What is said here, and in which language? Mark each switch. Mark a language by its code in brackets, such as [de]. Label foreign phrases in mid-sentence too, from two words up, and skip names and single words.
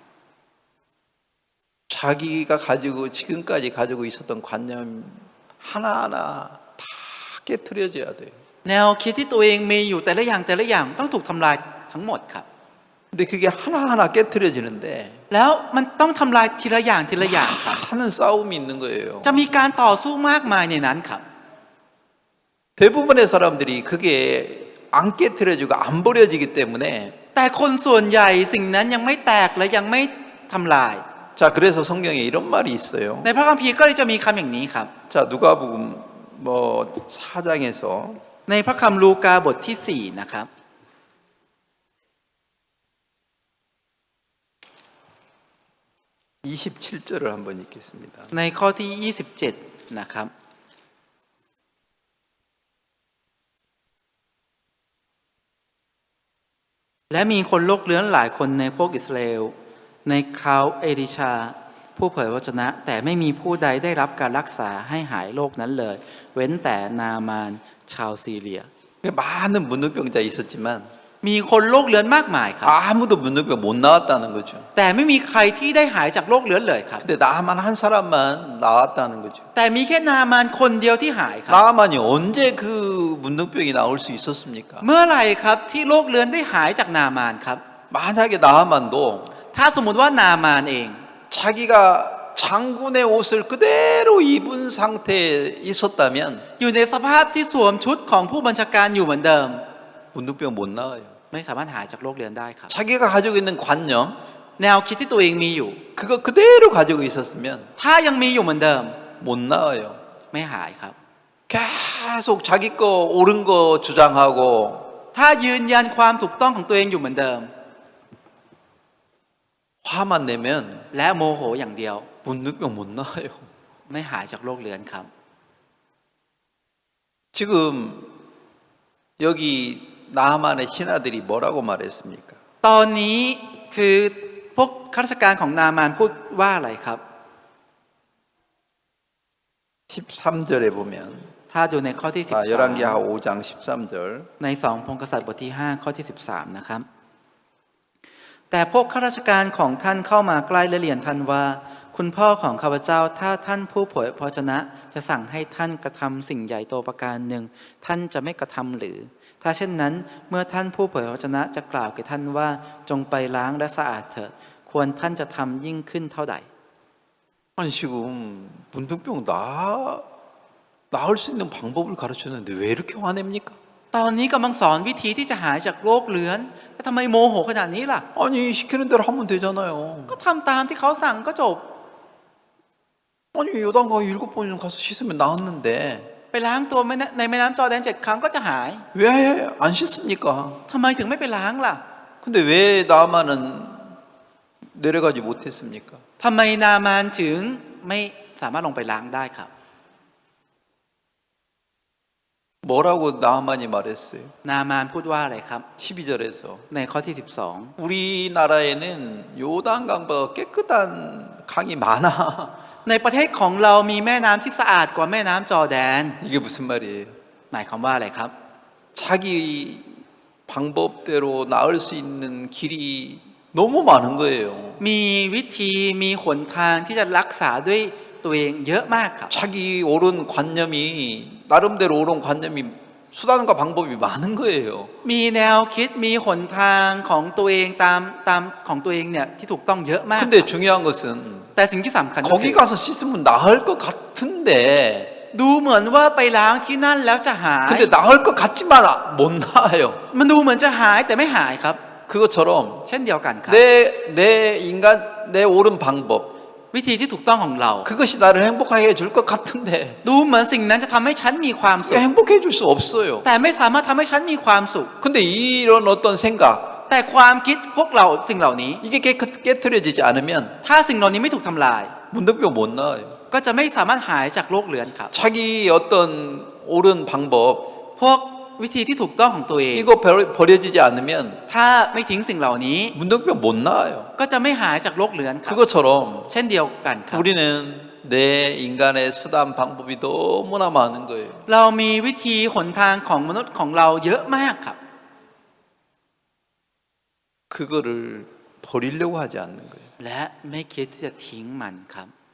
[ko] 자기가 가지고 지금까지 가지고 있었던 관념 하나하나 다 깨트려져야 돼요. [th] แนวคิดที่ตัวเองมีอยู่แต่ละอย่างต้องถูกทำลายทั้งหมดครับ [ko] 근데 그게 하나하나 깨트려지는데 [th] แล้วมันต้องทำลายทีละอย่างครับ [ko] 하는 싸움이 있는 거예요. [th] จะมีการต่อสู้มากมายในนั้นครับ [ko] 대부분의 사람들이 그게 안 깨트려지고 안 버려지기 때문에 [th] แต่คนส่วนใหญ่สิ่งนั้นยังไม่แตกและยังไม่ทำลาย [ko] 자 그래서 성경에 이런 말이 있어요. [th] ในพระคัมภีร์ก็เลยจะมีคำอย่างนี้ครับ [ko] 자 누가복음 뭐 4장에서 [th] ในพระคัมภีร์ลูกาบทที่4นะครับ [ko] 27절을 한번 읽겠습니다. [th] ในข้อที่27นะครับ และมีคนโรคเรื้อนหลายคนในพวกอิสราเอลในคราวเอลิชา ผู้เผยวจนะ แต่ไม่มีผู้ใดได้รับการรักษาให้หายโรคนั้นเลย เว้นแต่นามานชาวซีเรีย [ko] 많은 문둥병자 있었지만 [th] มีคนโรคเรื้อนมากมายครับ [ko] 아무도 문둥병 못 나왔다는 거죠. [th] แต่ไม่มีใครที่ได้หายจากโรคเรื้อนเลยครับ [ko] 근데 나만 한 사람만 나왔다는 거죠. [th] แต่มีแค่นามานคนเดียวที่หายครับ [ko] 나만이 언제 그 문둥병이 나올 수 있었습니까? [th] เมื่อไหร่ครับที่โรคเรื้อนได้หายจากนามานครับ [ko] 만약에 나만도 [th] ถ้าสมมติว่านามานเอง [ko] 자기가 장군의 옷을 그대로 입은 상태에 있었다면 [th] อยู่ในสภาพที่สวมชุดของผู้บัญชาการอยู่เหมือนเดิม [ko] 문둥병 못 나와요. [th] ไม่สามารถหายจากโรคเรื้อนได้ครับ [ko] 자기가 가지고 있는 관념 [th] แนวคิดที่ตัวเองมีอยู่ [ko] 그거 그대로 가지고 있었으면 [th] ถ้ายังมีอยู่เหมือนเดิม [ko] 못 나와요. [th] ไม่หายครับ [ko] 계속 자기 거 옳은 거 주장하고 [th] ถ้ายืนยันความถูกต้องของตัวเองอยู่เหมือนเดิม [ko] 화만 내면 [th] และโมโหอย่างเดียว [ko] 문둥병 못 나와요. [th] ไม่หายจากโรคเรื้อนครับ [ko] 지금 여기 나만의 신하들이 뭐라고 말했습니까? [th] ตอนนี้คือพวกข้าราชการของนามานพูดว่าอะไรครับ [ko] 13절에 보면 [th] ถ้าดูในข้อที่ [ko] 자, 열왕기하 5장 13절 [th] ใน2พงศ์กษัตริย์บทที่5ข้อที่13นะครับแต่พวกข้าราชการของท่านเข้ามาใกล้และเรียนท่านว่า คุณพ่อของข้าพเจ้าถ้าท่านผู้เผยพระวจนะจะสั่งให้ท่านกระทำสิ่งใหญ่โตประการหนึ่งท่านจะไม่กระทำหรือ ถ้าเช่นนั้นเมื่อท่านผู้เผยพระวจนะจะกล่าวแก่ท่านว่าจงไปล้างและสะอาดเถิดควรท่านจะทำยิ่งขึ้นเท่าใด [ko] 아니 지금 문둥병 나을 수 있는 방법을 가르쳤는데 왜 이렇게 화냅니까? [th] ตอนนี้กำลังสอนวิธีที่จะหายจากโรคเรื้อนแต่ทำไมโมโหขนาดนี้ล่ะ [ko] 아니 시키는 대로 하면 되잖아요. [th] ก็ทำตามที่เขาสั่งก็จบ [ko] 아니 요단강 7번 가서 씻으면 나았는데 [th] ไปล้างตัวในแม่น้ำจอร์แดน7 ครั้งก็จะหาย [ko] 왜 안 씻습니까? [th] ทำไมถึงไม่ไปล้างล่ะ [ko] 근데 왜 나만은 내려가지 못했습니까? [th] ทำไมนามานถึงไม่สามารถลงไปล้างได้ครับ [ko] 뭐라고 나만이 말했어요? [th] นามานพูดว่าอะไรครับ [ko] 12절에서 [th] ในข้อที่ [ko] 우리나라에는 요단강보다 깨끗한 강이 많아. [th] 12ในประเทศของเรามีแม่น้ำที่สะอาดกว่าแม่น้ำจอร์แดน [ko] 이게 무슨 말이에요? [th] หมายความว่าอะไรครับ [ko] 자기 방법대로 나을 수 있는 길이 너무 많은 거예요. [th] มีวิธีมีหนทางที่จะรักษาด้วยตัวเองเยอะมากครับ [ko] 자기 옳은 관념이 나름대로 옳은 관념이 수단과 방법이 많은 거예요. [th] มีแนวคิดมีหนทางของตัวเองตามของตัวเองเนี่ยที่ถูกต้องเยอะมาก [ko] 근데 중요한 것은 [th] แต่สิ่งที่สำคัญก็คื [ko] 거기 [th] อ [ko] 가서 씻으면 나을 것 같은데 [th] ดูเหมือนว่าไปล้างที่นั่นแล้วจะหาย [ko] 근데 나을 것 같지만 못 나아요. [th] มันดูเหมือนจะหายแต่ไม่หายครับ [ko] 그것처럼 [th] เช่นเดียวกันครับ [ko] 내 인간 내 옳은 방법 [th] วิธีที่ถูกต้องของเรา [ko] 그것이 나를 행복하게 해줄 것 같은데 [th] ดูเหมือนสิ่งนั้นจะทำให้ฉันมีความสุ [ko] 그게 [th] ข [ko] 행복해 줄 수 없어요. [th] แต่ไม่สามารถทำให้ฉันมีความสุข [ko] 근데 이런 어떤 생각 [th] แต่ความคิดพวกเราสิ่งเหล่านี้ [ko] 이게 깨트려지지 않으면 [th] ถ้าสิ่งเหล่านี้ไม่ถูกทำลาย [ko] 문득병 못 나아요. [th] ก็จะไม่สามารถหายจากโรคเรื้อนครับ [ko] 자기 어떤 옳은 방법 [th] พวกวิธีที่ถูกต้องของตัวเอง [ko] 이거 버려지지 않으면 [th] ถ้าไม่ทิ้งสิ่งเหล่านี้ [ko] 문득병 못 나아요. [th] ก็จะไม่หายจากโรคเรื้อนครับ [ko] 그것처럼 [th] เช่นเดียวกันครับ [ko] 우리는 내 인간의 수단 방법이 너무나 많은 거예요. [th] เรามีวิธีหนทางของมนุษย์ของเราเยอะมากครับ [ko] 그거를 버리려고 하지 않는 거예요. [th] และไม่คิดที่จะทิ้งมันครับ